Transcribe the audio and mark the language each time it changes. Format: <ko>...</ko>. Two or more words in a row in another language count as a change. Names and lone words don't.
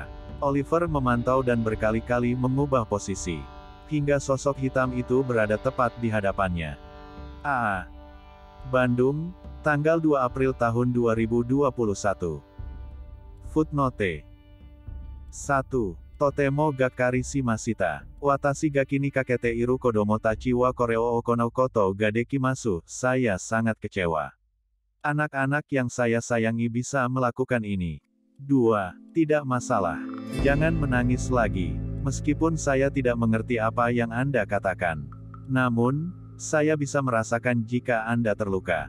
<id>Oliver memantau dan berkali-kali mengubah posisi. Hingga sosok hitam itu berada tepat di hadapannya. Bandung, tanggal 2 April tahun 2021. Footnote 1.</id> <ja>とてもがっかりしました。私が気にかけている子供たちはこれを行うことができます.</ja> <id>Saya sangat kecewa. Anak-anak yang saya sayangi bisa melakukan ini. 2. Tidak masalah. Jangan menangis lagi. Meskipun saya tidak mengerti apa yang Anda katakan. Namun, saya bisa merasakan jika Anda terluka.</id>